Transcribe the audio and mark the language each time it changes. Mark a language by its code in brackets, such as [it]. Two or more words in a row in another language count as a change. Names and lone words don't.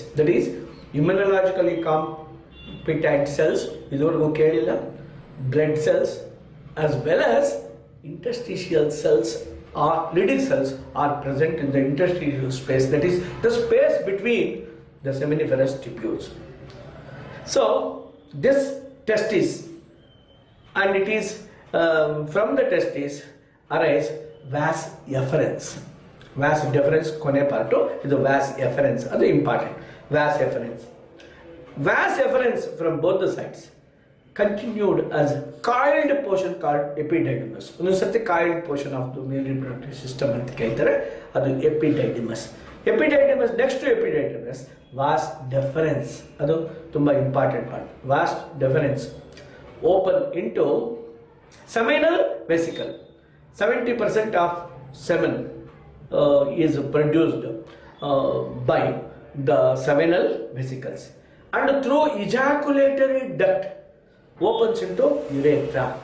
[en] That is immunologically competent cells, [kn] ಇದ್ದೋರ್ಗು ಕೇಳಿಲ್ಲ, [en] blood cells as well as interstitial cells or Leydig cells are present in the interstitial space, that is the space between the seminiferous tubules. So this testis, and it is from the testis arise vas efferens. Vas deferens [kn] ಕೊನೆ ಪಾರ್ಟು, ಇದು [en] vas efferens, [kn] ಅದು ಇಂಪಾರ್ಟೆಂಟ್. [en] Vas efferens. Vas efferens from both the sides continued as coiled portion called epididymis. [kn] ಒಂದೊಂದು ಸರ್ತಿ [en] coiled portion of the male reproductive system [kn] ಅಂತ ಕೇಳ್ತಾರೆ, ಅದು [en] epididymis. Epididymis, next to epididymis, vas deferens, [kn] ಅದು ತುಂಬ [en] important part. vas deferens open into seminal vesicle. 70% of semen is produced by the seminal vesicles, and through ejaculatory duct opens into urethra.